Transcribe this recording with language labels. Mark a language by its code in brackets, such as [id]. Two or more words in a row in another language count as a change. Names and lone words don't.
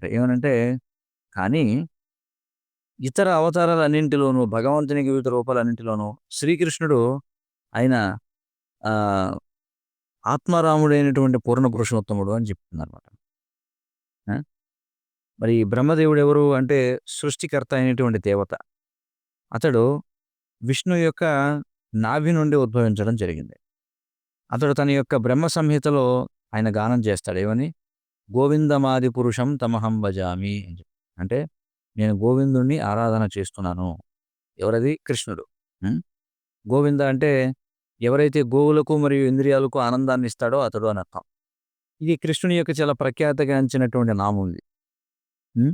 [te] ఏమనంటే, కానీ ఇతర అవతారాలన్నింటిలోనూ భగవంతునికి వివిధ రూపాలన్నింటిలోనూ శ్రీకృష్ణుడు ఆయన ఆహ్, ఆత్మారాముడైనటువంటి పూర్ణ పురుషోత్తముడు అని చెప్తుందనమాట. ఆ! మరి బ్రహ్మదేవుడెవరు అంటే సృష్టికర్త అయినటువంటి దేవత. అతడు విష్ణు యొక్క నాభి నుండి ఉద్భవించడం జరిగింది. అతడు తన యొక్క బ్రహ్మ సంహితలో ఆయన గానం చేస్తాడు. ఏమని? [sa] గోవిందమాది పురుషం తమహం భజామి [te] అని చెప్పి. అంటే నేను గోవిందుడిని ఆరాధన చేస్తున్నాను. ఎవరది? కృష్ణుడు. హ్మ్. గోవింద అంటే ఎవరైతే గోవులకు మరియు ఇంద్రియాలకు ఆనందాన్ని ఇస్తాడో అతడు అని అర్థం. ఇది కృష్ణుని యొక్క చాలా ప్రఖ్యాతగాంచినటువంటి నామం ఇది. హ్మ్.